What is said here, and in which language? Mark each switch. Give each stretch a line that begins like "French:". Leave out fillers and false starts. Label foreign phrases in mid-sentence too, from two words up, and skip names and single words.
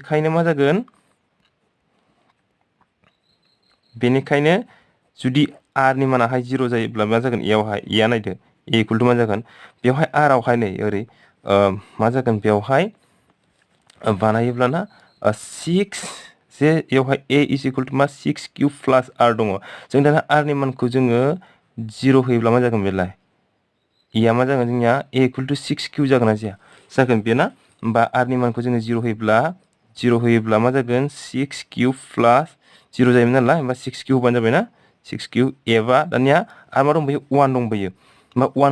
Bodo: बेनिखायनो जुदि r नि मानाहाय 0 जायोब्ला मा जागोन यावहाय या नायदो a
English: equal to
Bodo: मा जागोन बेवहाय r आवहाय नै ओरै मा जागोन बेवहाय बानायोब्लाना 6 जे बेवहाय a
English: is equal to
Bodo: मा 6 किउब प्लास r दङ। जों दाना r नि मानखौ जोङो 0 होयोब्ला मा जागोन बेलाय या मा जागोन जोंनिया a
English: equal to
Bodo: 6 किउब जागोन ना जाया जागोन बे ना होमबा r नि मानखौ जोङो 0 होयोब्ला मा जागोन 6
English: cube plus
Bodo: 0 जायोमोन नालाय होमबा 6 किउब होबानो जाबाय ना 6 किउब एबा दानिया आरो मा दंबायो 1 दंबायो होमबा 1